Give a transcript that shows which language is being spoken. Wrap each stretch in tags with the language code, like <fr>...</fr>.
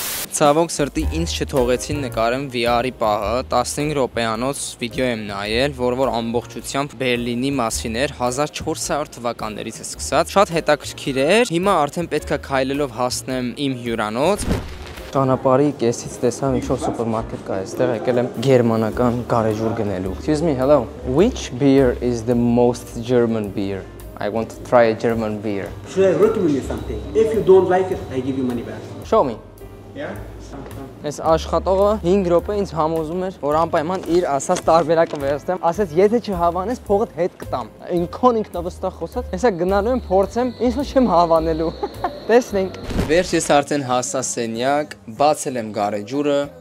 <hy>Ցավոք սրտի ինձ չթողեցին նկարեմ VR-ի պահը, 15 րոպեանոց վիդեո եմ նայել, որ ամբողջությամբ Բերլինի մասին էր 1400 թվականներից է սկսած։ Շատ հետաքրքիր էր։ Հիմա արդեն պետք է քայլելով հասնեմ իմ հյուրանոց։ Ճանապարհի կեսից տեսամ ինչ-որ սուպերմարկետ կա, այստեղ եկել եմ գերմանական գարեջուր գնելու։</hy> <en>Excuse me, hello. Which beer is the most German beer? I want to try a German beer. Should I recommend you something? If you don't like it, I give you money back. Show me. Yeah?</en> <hy>Այս աշխատողը 5 րոպե ինձ համոզում էր, որ անպայման իր ասած տարբերակը վերստեմ, ասեց, եթե չհավանես, փողդ հետ կտամ։ Ինքն ինքնավստահ խոսած, հեսա գնալու եմ փորձեմ, ինձ չեմ հավանելու։ Տեսնենք։ Վերջ ես արդեն հասա սենյակ, բացել եմ գարեջուրը։</hy>